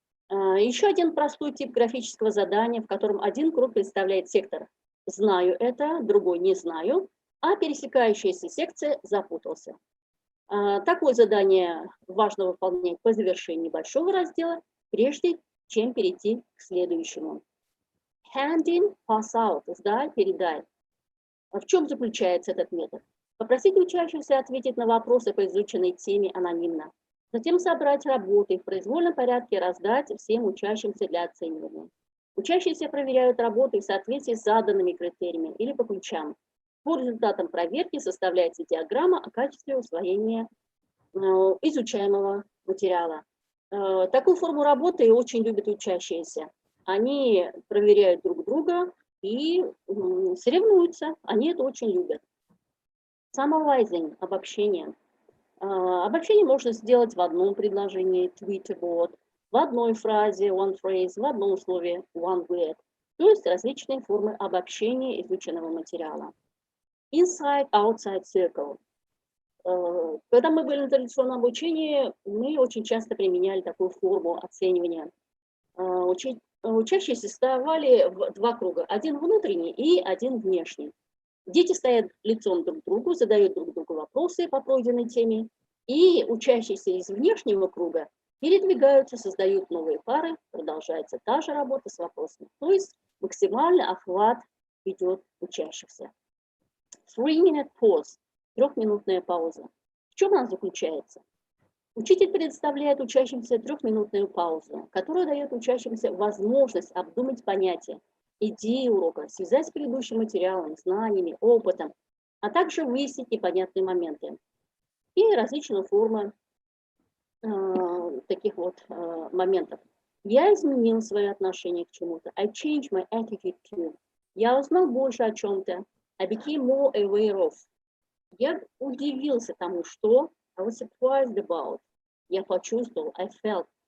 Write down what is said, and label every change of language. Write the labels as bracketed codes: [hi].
[ru] Еще один простой тип графического задания, в котором один круг представляет сектор «знаю это», другой «не знаю», а пересекающаяся секция «запутался». Такое задание важно выполнять по завершении небольшого раздела, прежде чем перейти к следующему. [en] Hand in, pass out, [ru] сдай, передай. В чем заключается этот метод? Попросить учащихся ответить на вопросы по изученной теме анонимно. Затем собрать работы и в произвольном порядке раздать всем учащимся для оценивания. Учащиеся проверяют работы в соответствии с заданными критериями или по ключам. По результатам проверки составляется диаграмма о качестве усвоения изучаемого материала. Такую форму работы очень любят учащиеся. Они проверяют друг друга и соревнуются. Они это очень любят. [en] Summarizing, [ru] обобщение. Обобщение можно сделать в одном предложении, Whiteboard, в одной фразе, [en] one phrase, [ru] в одном слове, [en] one word. [ru] То есть различные формы обобщения изученного материала. [en] Inside, outside circle. [ru] Когда мы были на традиционном обучении, мы очень часто применяли такую форму оценивания. Учащиеся вставали в два круга, один внутренний и один внешний. Дети стоят лицом друг к другу, задают друг другу вопросы по пройденной теме, и учащиеся из внешнего круга передвигаются, создают новые пары, продолжается та же работа с вопросами. То есть максимальный охват идет учащихся. [en] 3-minute pause, [ru] 3-минутная пауза. В чем она заключается? Учитель предоставляет учащимся 3-минутную паузу, которая дает учащимся возможность обдумать понятия, идеи урока, связать с предыдущим материалом, знаниями, опытом, а также выяснить непонятные моменты. И различные формы таких вот моментов. Я изменил свое отношение к чему-то. [en] I changed my attitude to. [ru] Я узнал больше о чем-то. [en] I became more aware of. [ru] Я удивился тому, что [en] I was surprised about. [ru] Я почувствовал, [en] I felt.